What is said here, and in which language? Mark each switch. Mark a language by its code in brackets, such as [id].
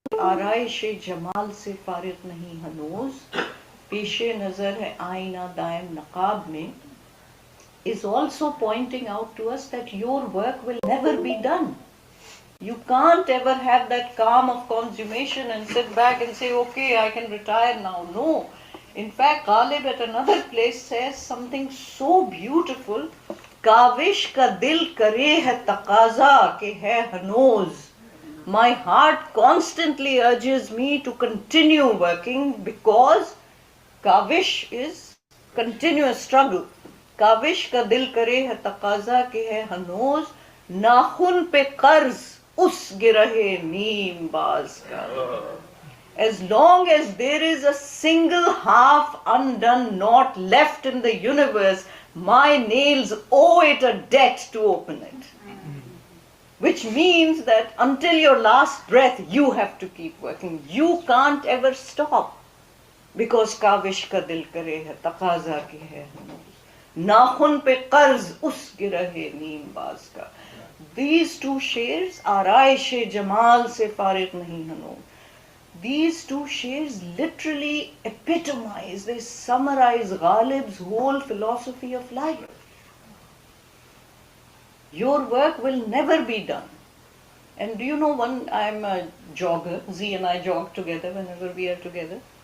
[ur] آرائش جمال سے فارغ نہیں ہنوز، پیش نظر ہے آئینہ دائم نقاب میں [en] is also pointing out to us that your work will never be done. You can't ever have that calm of consummation and sit back and say, okay, I can retire now. No. In fact, Ghalib at another place says something so beautiful. [ur] کاوش کا دل کرے ہے تقاضا کہ ہے ہنوز. [en] My heart constantly urges me to continue working because kavish is continuous struggle. [ur] کاوش کا دل کرے ہے تقاضا کہ ہے ہنوز، ناخن پہ قرض اس گرہ نیم باز کا. [en] As long as there is a single half undone knot left in the universe, my nails owe it a debt to open it. Which means that until your last breath, you have to keep working. You can't ever stop. Because [ur] کاوش کا دل کرے ہے تقاضا کی ہے ہنوز، ناخن پہ قرض اس گرہ نیم باز کا. [en] These two shares [ur] آرائش جمال سے فارغ نہیں ہنوز. [en] These two shares literally epitomize, they summarize Ghalib's whole philosophy of life. Your work will never be done. And do you know, I'm a jogger, Z and I jog together whenever we are together.